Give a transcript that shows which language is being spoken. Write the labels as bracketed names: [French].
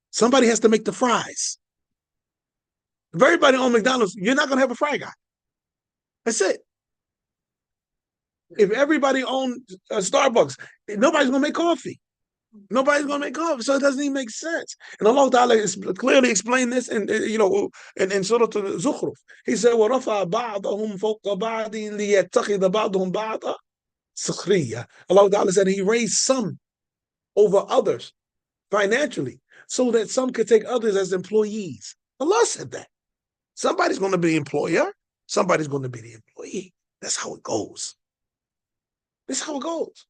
[English] Somebody has to make the fries. If everybody owns McDonald's, you're not going to have a fry guy. That's it. If everybody owns Starbucks, nobody's going to make coffee. Nobody's going to make coffee. So it doesn't even make sense. And Allah Ta'ala is clearly explained this in Surah Al-Zukhruf. [Arabic] He said, وَرَفَعَ بَعْضَهُمْ فَوْقَ بَعْضٍ لِيَتَّخِذَ بَعْضُهُم بَعْضًا سِخْرِيًّا. [English] Allah Ta'ala said He raised some over others financially, so that some could take others as employees. Allah said that. Somebody's going to be the employer. Somebody's going to be the employee. That's how it goes. This is how it goes.